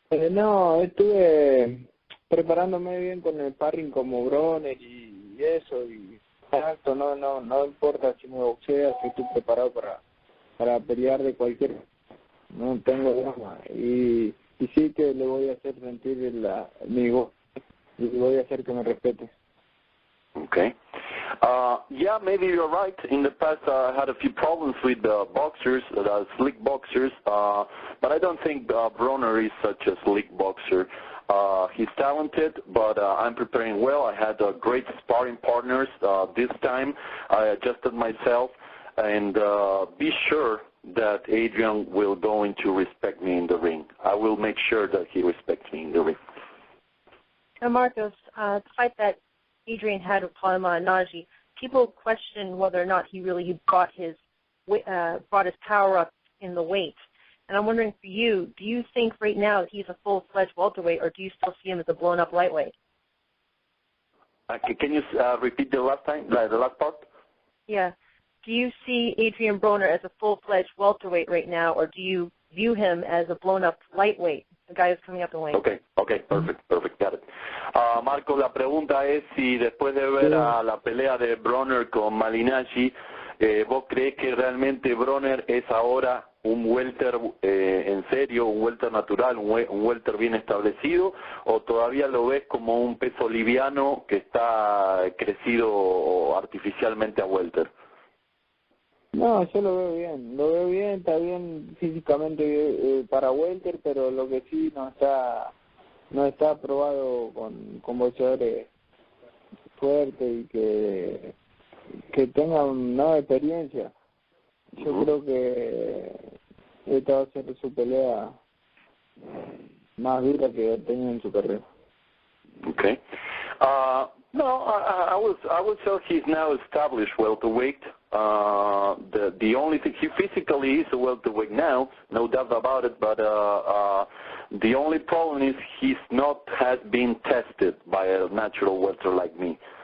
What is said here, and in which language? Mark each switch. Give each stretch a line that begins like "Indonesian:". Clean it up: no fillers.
Spanish: No, estuve preparándome bien con el sparring como Broner y eso, y exacto, no importa si me boxeas, si estoy preparado para pelear de cualquier, no tengo drama, y sí que le voy a hacer sentir mi voz, y voy a hacer que me respete.
English: Okay. Yeah, maybe you're right. In the past, I had a few problems with boxers, slick boxers, but I don't think Broner is such a slick boxer. He's talented, but I'm preparing well. I had great sparring partners this time. I adjusted myself, and be sure that Adrian will going to respect me in the ring. I will make sure that he respects me in the ring. Now, Marcos, the fight that Adrian had with Maidana, people question whether or not he really brought his power up in the weight. And I'm wondering for you, do you think right now that he's a full-fledged welterweight, or do you still see him as a blown-up lightweight? Can you repeat the last part? Yeah. Do you see Adrian Broner as a full-fledged welterweight right now, or do you view him as a blown-up lightweight, a guy who's coming up in weight? Okay, perfect, got it.
Spanish: Marco, la pregunta es si después de ver a la pelea de Broner con Malinacci, ¿vos crees que realmente Broner es ahora un welter en serio, un welter natural, un welter bien establecido, o todavía lo ves como un peso liviano que está crecido artificialmente a welter? No, yo lo veo bien, está bien físicamente para welter, pero lo que sí no está probado con boxeadores fuertes y que tengan una experiencia. Yo creo que esta va a ser su pelea más dura que ha tenido en su carrera. Okay.
English: No, I would say he's now established welterweight. The only thing, he physically is a welterweight now, no doubt about it, but the only problem is he's not has been tested by a natural welter like me.